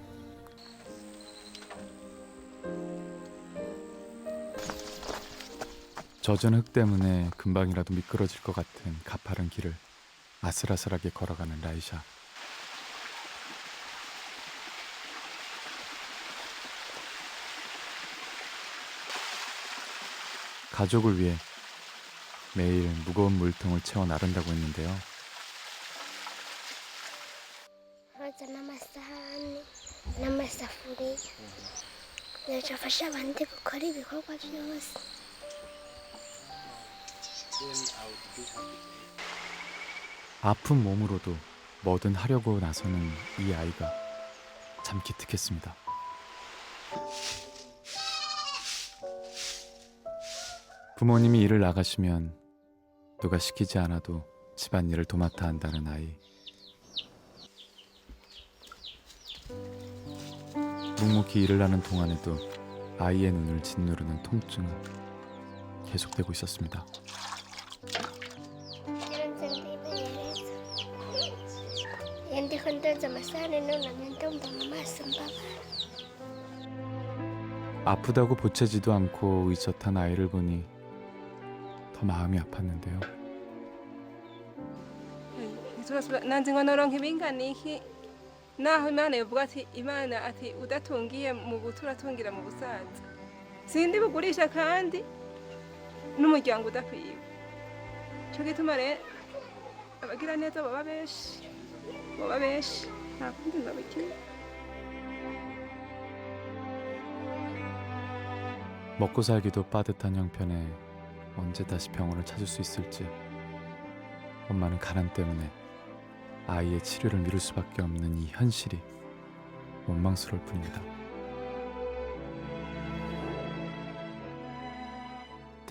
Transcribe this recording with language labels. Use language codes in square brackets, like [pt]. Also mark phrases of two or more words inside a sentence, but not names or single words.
[ko] 젖은 흙 때문에 금방이라도 미끄러질 것 같은 가파른 길을 아슬아슬하게 걸어가는 라이샤. 가족을 위해 매일 무거운 물통을 채워 나른다고 했는데요. [rn] hoza n'amasahani n'amasafuriya yafasha abandi gukora ibikorwa byose. [ko] 아픈 몸으로도 뭐든 하려고 나서는 이 아이가 참 기특했습니다. 부모님이 일을 나가시면 누가 시키지 않아도 집안일을 도맡아 한다는 아이. 묵묵히 일을 하는 동안에도 아이의 눈을 짓누르는 통증은 계속되고 있었습니다. [rn] Hindi ko ndoza amasahani none ndumva mu maso mbabara. [ko] 아프다고 보채지도 않고 의젓한 아이를 보니 더 마음이 아팠는데요. [rn] nanzi ngo noronka ibingana iki naho imana yovuga ati imana ati udatungiye mu buto uratungira mu busaza sindi bugurisha kandi n'umuryango udakwiye. Cyo gituma rero abagira neza baba benshi nta kundi babikira. [ko] 먹고 살기도 빠듯한 형편에 언제 다시 병원을 찾을 수 있을지 엄마는 가난 때문에 아이의 치료를 미룰 수밖에 없는 이 현실이 원망스러울 뿐입니다.